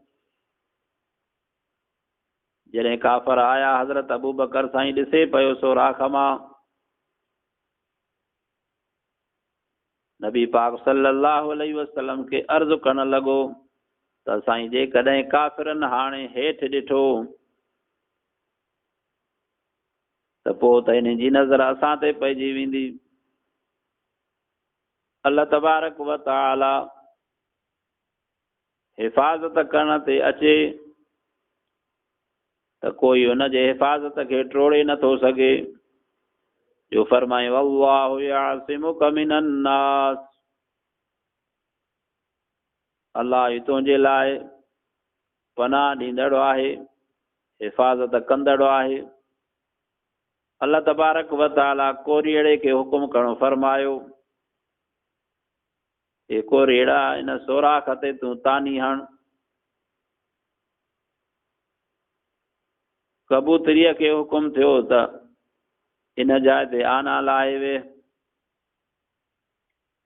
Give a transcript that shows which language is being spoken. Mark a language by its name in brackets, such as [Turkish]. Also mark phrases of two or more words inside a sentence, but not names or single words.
[Sindhi] जॾहिं काफ़र आया, हज़रत अबू बकर साईं ॾिसे पियो सोराख मां, नबी पाक [Arabic] صلى الله عليه وسلم [Sindhi] खे अर्ज़ु करणु लॻो त साईं जेकॾहिं काफ़िरनि हाणे हेठि ॾिठो त पोइ त हिन जी नज़र असां ते पइजी वेंदी। अल्लाह तबारक व तआला हिफ़ाज़त करण ते अचे त कोई हुन जे हिफ़ाज़त खे टोड़े नथो सघे, जो फरमाए [Arabic] والله يعصمك من الناس, [Sindhi] अल्लाह ई तुंहिंजे लाइ पनाह ॾींदड़ आहे, हिफ़ाज़त कंदड़ आहे। अल्लाह तबारक व तआला कोरीअड़े खे हुकुम करणु फरमायो, हे कोरीअड़ा इन सोराख ते तूं तानी हण। कबूतरीअ खे हुकुम थियो त इन जाइ ते आना लाहे वे।